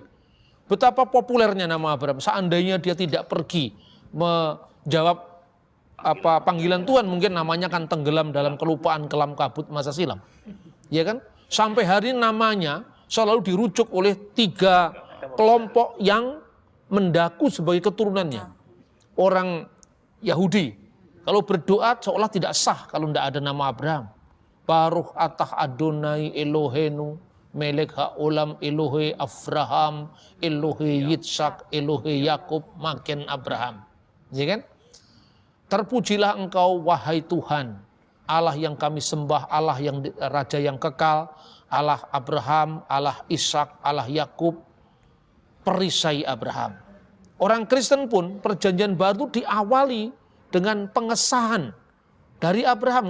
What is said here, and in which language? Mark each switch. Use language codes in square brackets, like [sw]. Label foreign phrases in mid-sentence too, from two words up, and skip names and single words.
[id] Betapa populernya nama Abraham. Seandainya dia tidak pergi menjawab panggilan Tuhan, mungkin namanya akan tenggelam dalam kelupaan kelam kabut masa silam. Ya kan? Sampai hari namanya selalu dirujuk oleh 3 kelompok yang mendaku sebagai keturunannya. Orang Yahudi. Kalau berdoa seolah tidak sah kalau tidak ada nama Abraham. [he] ברוך אתה אדוני אלוהינו, מלך העולם אלוהי אברהם, אלוהי יצחק, אלוהי יעקב, מגן אברהם. [id] Ya kan? Terpujilah engkau wahai Tuhan, Allah yang kami sembah, Allah yang Raja yang kekal, Allah Abraham, Allah Ishak, Allah Yakub, perisai Abraham. Orang Kristen pun perjanjian baru diawali dengan pengesahan dari Abraham.